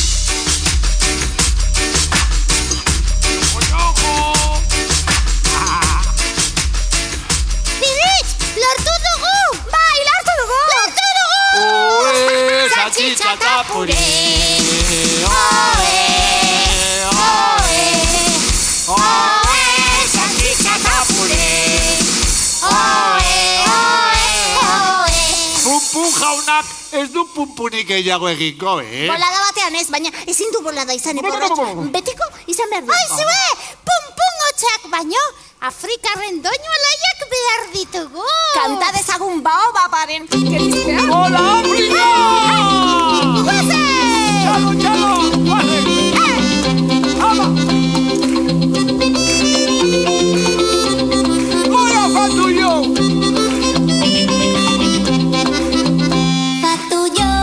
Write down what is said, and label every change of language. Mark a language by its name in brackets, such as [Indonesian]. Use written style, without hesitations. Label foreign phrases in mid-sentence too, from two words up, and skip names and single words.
[Basque] Pidit, lortu dugu! Bai, lartu dugu! Lortu dugu! Oe, salchicha eta puré. Oe, oe, oe, salchicha eta puré. Oe, oe, oe. Pumpun jaunak ez du pumpunik gehiago egingo, Bolada batean ez, baina ezin du bolada izan eporrotx. Betiko izan behar du. Aizue, pumpun hotxak baino, Afrikarren doinu alaiak behar ditugu. Kanta dezagun baobabaren gerizpean. Hola, Afrika! Guazen! Txalo, txalo, guazen! Ama! Gora, fatu jo! Fatu